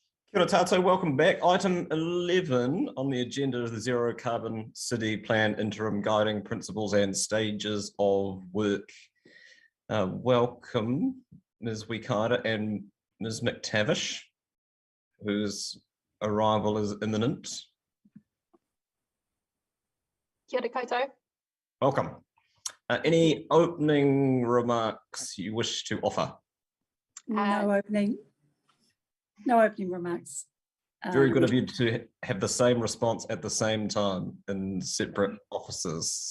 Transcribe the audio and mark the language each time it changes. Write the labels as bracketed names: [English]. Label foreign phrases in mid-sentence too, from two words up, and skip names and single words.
[Māori] Kia ora tātou, [English] welcome back. Item 11 on the agenda is the Zero Carbon City Plan Interim Guiding Principles and Stages of Work. Welcome, Ms. Wikaira and Ms. McTavish, whose arrival is imminent. [Māori] Kia ora koutou. [English] Welcome. Any opening remarks you wish to offer? No opening remarks. Very good of you to have the same response at the same time in separate offices.